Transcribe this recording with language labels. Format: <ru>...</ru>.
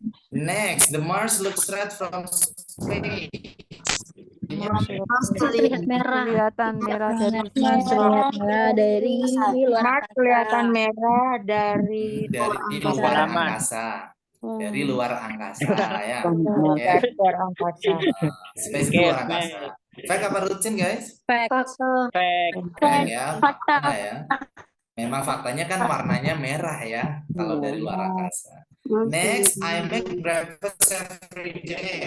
<en>Next, the Mars looks red from space.</en> <id>Terlihat merah. Kelihatan merah dari Terlihat merah dari luar kelihatan merah dari luar angkasa. Dari luar angkasa ya. luar angkasa. Space itu luar angkasa. Fact apa rutin, guys?</id> <en>Fact.</en> <id>Fact ya. Fakta ya. Memang faktanya kan warnanya merah ya kalau dari luar angkasa.</id> <en>Next, I make breakfast every day.</en>